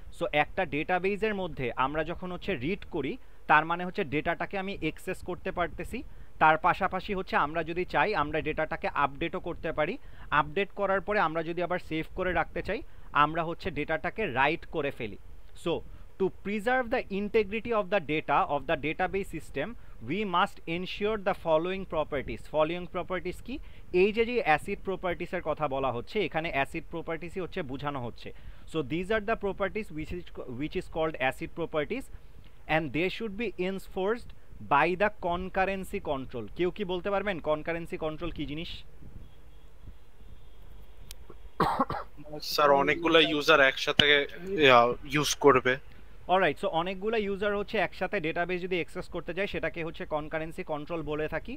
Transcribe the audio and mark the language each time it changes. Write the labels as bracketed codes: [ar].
[bn] So একটা ডেটাবেজের মধ্যে আমরা যখন হচ্ছে রিড করি, তার মানে হচ্ছে ডেটাটাকে আমি এক্সেস করতে পারতেছি, তার পাশাপাশি হচ্ছে আমরা যদি চাই আমরা ডেটাটাকে আপডেটও করতে পারি। আপডেট করার পরে আমরা যদি আবার সেভ করে রাখতে চাই, আমরা হচ্ছে ডেটাটাকে রাইট করে ফেলি। [en] So to preserve the integrity of the data of the database system, we must ensure the following properties. Following properties [bn] কি? এই যে অ্যাসিড প্রপার্টিসের কথা বলা হচ্ছে, এখানে অ্যাসিড প্রপার্টিসই হচ্ছে বোঝানো হচ্ছে। [en] So these are the properties which is called acid properties and they should be enforced by the concurrency control. [bn] কেউ কি বলতে পারবেন concurrency control কি জিনিস? স্যার অনেকগুলো ইউজার একসাথে ইউজ করবে। অলরাইট, সো অনেকগুলো ইউজার হচ্ছে একসাথে ডেটাবেস যদি অ্যাক্সেস করতে যায় সেটাকে হচ্ছে কনকারেন্সি কন্ট্রোল বলে থাকি।